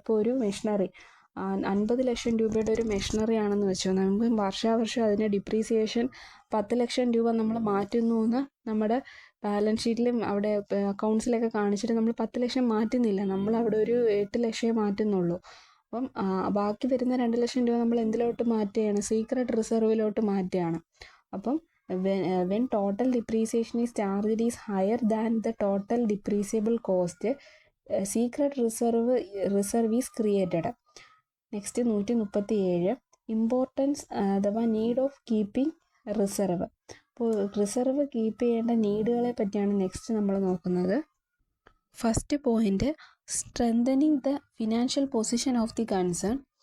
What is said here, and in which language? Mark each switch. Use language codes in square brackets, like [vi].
[ml] ഇപ്പോൾ ഒരു മെഷീനറി 50 ലക്ഷം രൂപയുടെ ഒരു മെഷീനറി ആണെന്ന് വെച്ചോ, നമുക്ക് വർഷാവർഷം അതിന് ഡിപ്രീസിയേഷൻ 10 ലക്ഷം രൂപ നമ്മൾ മാറ്റുന്നു എന്ന് നമ്മുടെ ബാലൻസ് ഷീറ്റിലും അവിടെ അക്കൗണ്ട്സിലൊക്കെ കാണിച്ചിട്ട് നമ്മൾ 10 ലക്ഷം മാറ്റുന്നില്ല, നമ്മൾ അവിടെ ഒരു 8 ലക്ഷമേ മാറ്റുന്നുള്ളൂ. അപ്പം ബാക്കി വരുന്ന 2 ലക്ഷം രൂപ നമ്മൾ എന്തിലോട്ട് മാറ്റുകയാണ്? സീക്രട്ട് റിസർവിലോട്ട് മാറ്റുകയാണ്. [en] അപ്പം when total depreciation is charged is higher than the total depreciable cost, secret reserve is created. Next 137, importance അഥവാ need of keeping reserve. [ml] അപ്പോൾ റിസർവ് കീപ്പ് ചെയ്യേണ്ട നീഡുകളെ പറ്റിയാണ് നെക്സ്റ്റ് നമ്മൾ നോക്കുന്നത്. [en] First point, strengthening the financial position of the concern.